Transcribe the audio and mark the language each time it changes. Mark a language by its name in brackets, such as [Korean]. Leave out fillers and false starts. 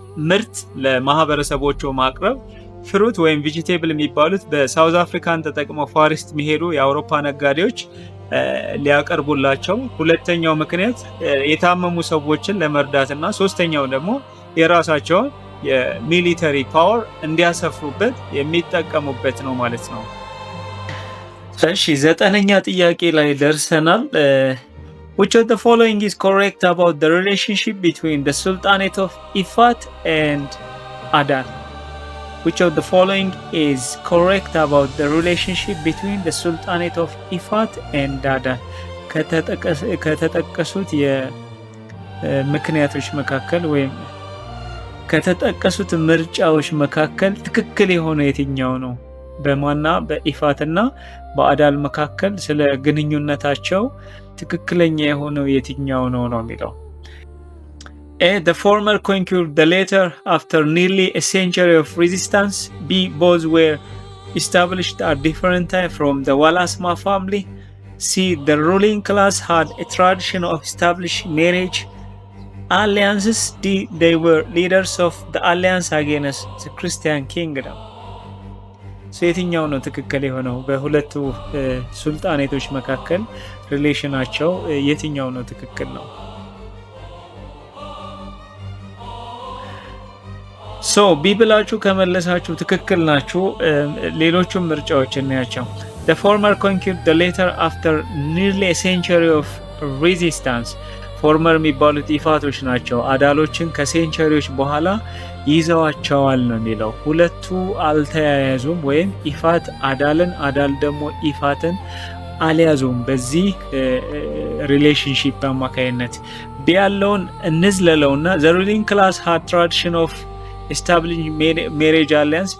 [Amharic] ምርት ለማህበረሰቦቹ ማቅረብ፣ ፍሩት ወይም ቬጂቴብል የሚባሉት በሳውዝ አፍሪካን ተጠቅመው ፋሪስት የሚሄዱ የአውሮፓ ነጋዴዎች ሊያቀርቡላቸው፣ ሁለተኛው ምክንያት የታመሙ ሰዎችን ለመርዳትና ሶስተኛው ደግሞ የራሳቸውን የሚሊተሪ ፓወር እንዲያሰፍሩበት የሚጠቀሙበት ነው ማለት ነው። እሺ 9ኛ ጥያቄ ላይ ደርሰናል። [English] Which of the following is correct about the relationship between the Sultanate of Ifat and Adan? Which of the following is correct about the relationship between the Sultanate of Ifat and Adan? [Amharic] ከተጠቀሱት የምክንያቶች መካከል ወይም ከተጠቀሱት ምርጫዎች መካከል ትክክል የሆነ የትኛው ነው? በማና በኢፋትና በአዳል መካከል ስለ ግንኙነታቸው ትክክለኛ የሆነው የትኛው ነው የሚለው። A. [English] The former conquered the latter after nearly a century of resistance. B. Both were established at different time from the Walasma family. C. The ruling class had a tradition of establishing marriage alliances. D. They were leaders of the alliance against the Christian kingdom. [Amharic] የትኛው ነው ትክክል የሆነው? በሁለቱ ሱልጣኔቶች መካከል ሪሌሽናቸው የትኛው ነው ትክክል ነው? ቢብላችሁ ከመለሳችሁ ትክክል ናችሁ። ሌሎቹም ምርጫዎች እናያቸው። [English] The former conquered the latter after nearly a century of resistance. [Amharic] ፎርመር የሚባሉት ኢፋቶች ናቸው። አዳሎችን ከሴንቸሪዎች በኋላ ይዘዋቸዋል ነው የሚለው። ሁለቱ አልተያያዙም ወይም ኢፋት አዳልን አዳል ደግሞ ኢፋትን አልያዙም በዚህ ሪሌሽንሺፕ አማካይነት። ቢያለውን እንዝለለውና [English] the ruling class had tradition of establishing marriage alliance.